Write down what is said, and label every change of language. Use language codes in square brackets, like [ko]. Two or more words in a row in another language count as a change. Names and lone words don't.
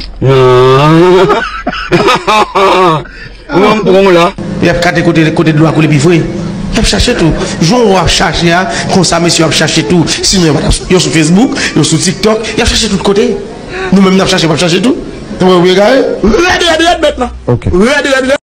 [ht] Non. Ou m pran la. Y ap kate kote, kote dlo a koule pi fwe. Y ap chache tou. Joun ou ap chache, a, konsa mesye ap chache tou. Sinon, yo sou Facebook, yo sou TikTok, y ap chache tout kote. Nou menm n ap chache, n ap chache tout. Nou, wè, wè, gade. Red, red, red, mètnan. Ok. Red, red, red.